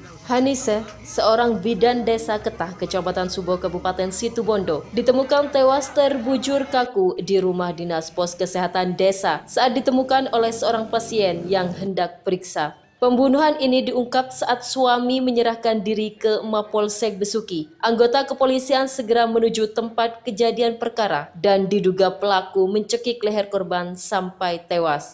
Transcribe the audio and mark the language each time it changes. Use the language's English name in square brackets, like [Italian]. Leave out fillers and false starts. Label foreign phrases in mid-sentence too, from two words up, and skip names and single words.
[Indonesian] Hanise, seorang bidan desa Ketah, Kecamatan Subo, Kabupaten Situbondo, ditemukan tewas terbujur kaku di rumah dinas pos kesehatan desa saat ditemukan oleh seorang pasien yang hendak periksa. Pembunuhan ini diungkap saat suami menyerahkan diri ke Mapolsek Besuki. Anggota kepolisian segera menuju tempat kejadian perkara dan diduga pelaku mencekik leher korban sampai tewas.